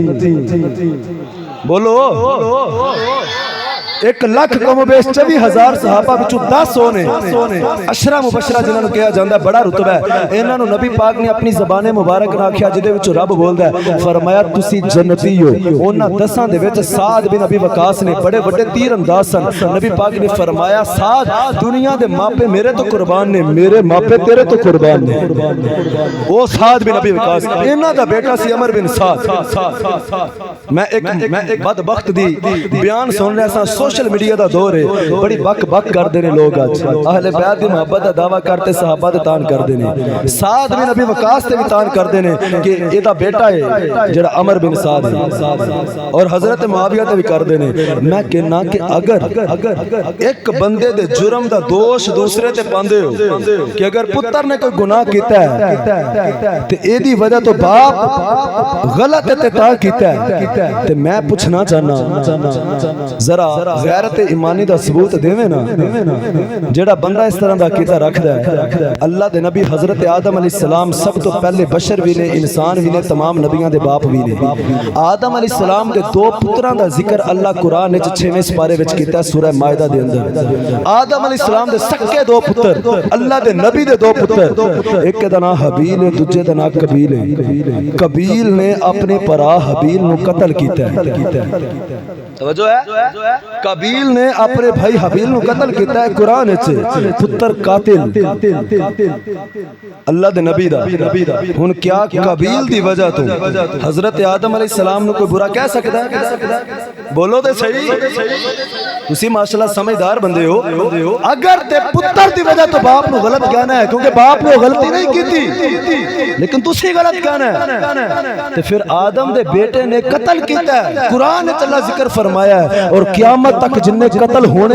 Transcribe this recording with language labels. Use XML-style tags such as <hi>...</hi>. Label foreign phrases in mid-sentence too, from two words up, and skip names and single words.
<pa>بولو 1 لکھ کم بیش 24,000 صحابہ وچوں 10 نے عشرہ مبشرہ جنہاں نوں کہا جاندا بڑا رتبہ ہے انہاں نوں نبی پاک نے اپنی زبانِ مبارک نال آکھیا جدے وچ رب بولدا ہے فرمایا تسی جنتی ہو اونہاں 10 دے وچ سعد بن ابی وقاص نے بڑے بڑے تیر انداز سن نبی پاک نے فرمایا سعد دنیا دے ماپے میرے توں قربان نے میرے ماپے تیرے توں قربان نے او سعد بن ابی وقاص انہاں دا بیٹا سی عمر بن سعد میں ایک بدبخت دی بیان سن رہا سا سوشل میڈیا دا دور ہے بڑی بک بک کردے نے لوگ اج اہل بیت دی محبت دا دعویٰ کرتے صحابہ دے تان کردے نے سعد بن ابی وقاص تے بھی تان کردے نے کہ اے دا بیٹا ہے جڑا عمر بن سعد ہے اور حضرت معاویہ تے بھی کردے نے میں کہنا کہ اگر ایک بندے دے جرم دا دوش دوسرے تے پاندے ہو کہ اگر پتر نے کوئی گناہ کیتا ہے تے اے دی وجہ تو باپ غلط تے تا کیتا ہے تے میں پوچھنا چاہنا ذرا غیرت ایمانی دا ثبوت دیویں نا جڑا بندہ اس طرح دا کیتا رکھدا ہے اللہ دے نبی حضرت آدم</pa> <ar>علیہ السلام</ar> <pa>سب تو پہلے بشر بھی نے انسان بھی نے تمام نبیاں دے باپ بھی نے آدم</pa> <ar>علیہ السلام</ar> <pa>دے دو پتراں دا ذکر اللہ قرآن وچ 6ویں سپارے وچ کیتا ہے سورہ مائدہ دے اندر آدم</pa> <ar>علیہ السلام</ar> <pa>دے سکے دو پتر اللہ دے نبی دے دو پتر ایک دا نام حابیل ہے دوجے دا نام قابیل ہے قابیل نے اپنے پرا حابیل نو قتل کیتا ہے توجہ ہے قابیل نے اپنے بھائی حابیل نو قتل کیتا ہے قرآن وچ پتر قاتل اللہ دے نبی دا ہن کیا قابیل دی وجہ تو حضرت آدم</pa> <ar>علیہ السلام</ar> <pa>نو کوئی برا کہہ سکدا ہے بولو تے صحیح تسی ماشاءاللہ سمجھدار بندے ہو اگر تے پتر دی وجہ تو باپ نو غلط کہنا ہے کیونکہ باپ نے غلطی نہیں کیتی لیکن تسی غلط کہنا ہے تے پھر آدم دے بیٹے نے قتل کیتا ہے قرآن وچ اللہ ذکر فرمایا ہے اور قیامت تک جن نے قتل ہونے</pa>